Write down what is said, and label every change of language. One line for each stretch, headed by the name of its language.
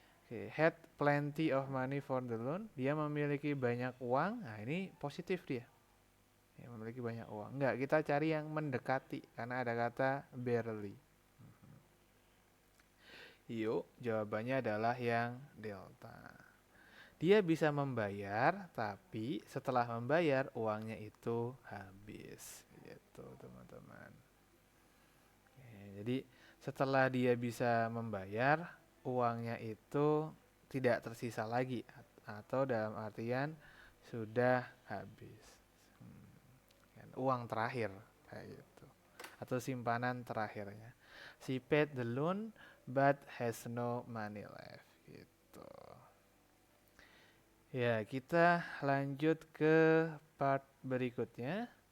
English: Had plenty of money for the loan.
Indonesian: Dia memiliki banyak uang. Nah, ini positif dia. Memiliki banyak uang. Enggak, kita cari yang mendekati karena ada kata barely. Yuk, jawabannya adalah yang delta. Dia bisa membayar, tapi setelah membayar uangnya itu habis. Gitu, teman-teman. Jadi setelah dia bisa membayar, uangnya itu tidak tersisa lagi atau dalam artian sudah habis. Uang terakhir kayak gitu. Atau simpanan terakhirnya.
English: She paid the loan but has no money left gitu.
Indonesian: Ya, kita lanjut ke part berikutnya.